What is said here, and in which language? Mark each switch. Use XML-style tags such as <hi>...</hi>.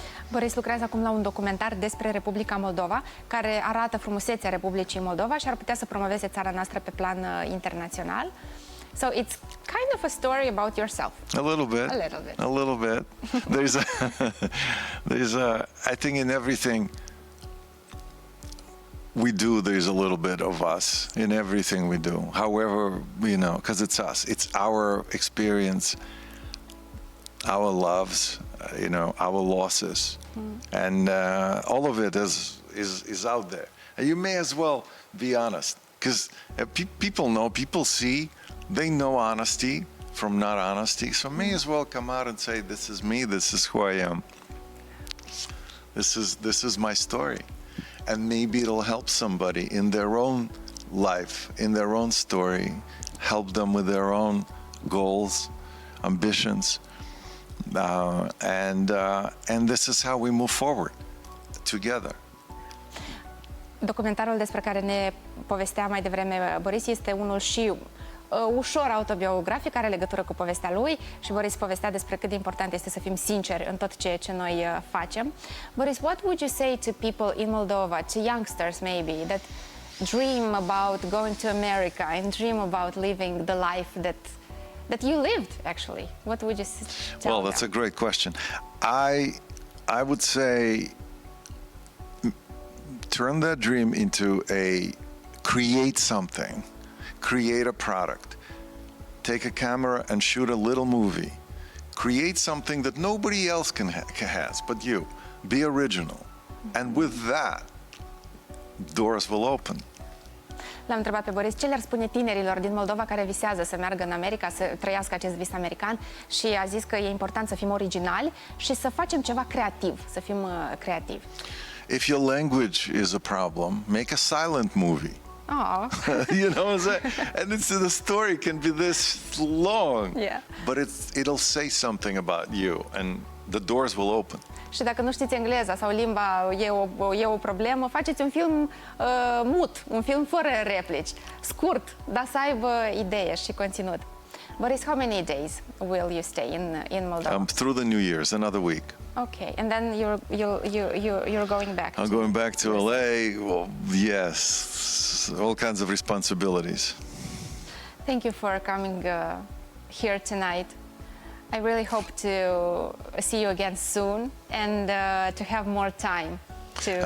<ro>Boris lucrează acum la un documentar despre Republica Moldova, care arată frumusețea Republicii Moldova și ar putea să promoveze țara noastră pe plan internațional.</ro> <en>So it's kind of a story about yourself. A little bit. A little bit. A little bit. I think in everything we do, there's a little bit of us in everything we do. However, you know, because it's us. It's our experience, our loves, you know, our losses, and all of it is out there. And you may as well be honest, because people know, people see, they know honesty from not honesty. So may as well come out and say, "This is me. This is who I am. This is my story," and maybe it'll help somebody in their own life, in their own story, help them with their own goals, ambitions. And this is how we move forward together.</en> <ro>Documentarul despre care ne povestea mai devreme Boris este unul și ușor autobiografic, are legătură cu povestea lui și Boris povestea despre cât de important este să fim sinceri în tot ceea ce noi facem.</ro> <en>Boris, what would you say to people in Moldova, to youngsters maybe, that dream about going to America and dream about living the life that you lived, actually? What would you tell Well, that's them? a great question. I would say turn that dream into create something, create a product, take a camera and shoot a little movie, create something that nobody else has but you. Be original, and with that, doors will open.</en> <ro>L-am întrebat pe Boris ce le-ar spune tinerilor din Moldova care visează să meargă în America, să trăiască acest vis american, și a zis că e important să fim originali și să facem ceva creativ, să fim creativi.</ro> <en>If your language is a problem, make a silent movie. Oh. You know what I'm saying? And the story can be this long, Yeah. but it'll say something about you, and the doors will open.</en> <ro>Și dacă nu știți engleza sau limba e o problemă, faceți un film mut, un film fără replici, scurt, dar să aibă idee și conținut.</ro> <en>Boris, how many days will you stay in Moldova? Through the New Year's, another week. Okay, and then you're going back. I'm going back to LA. Well, yes, all kinds of responsibilities. Thank you for coming here tonight. I really hope to see you again soon and to have more time to</en>